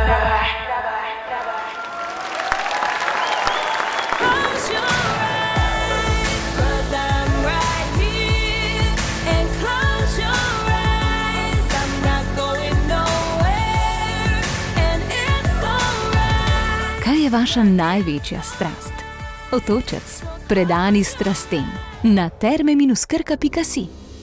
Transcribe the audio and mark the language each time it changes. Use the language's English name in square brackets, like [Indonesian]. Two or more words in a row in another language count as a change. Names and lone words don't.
[English] Close your eyes, 'cause I'm right here. And close your eyes, I'm not going nowhere. And it's alright. [Slovenian] Kaj je vaša največja strast? Otočec, predani strastem. Na terme-krka.si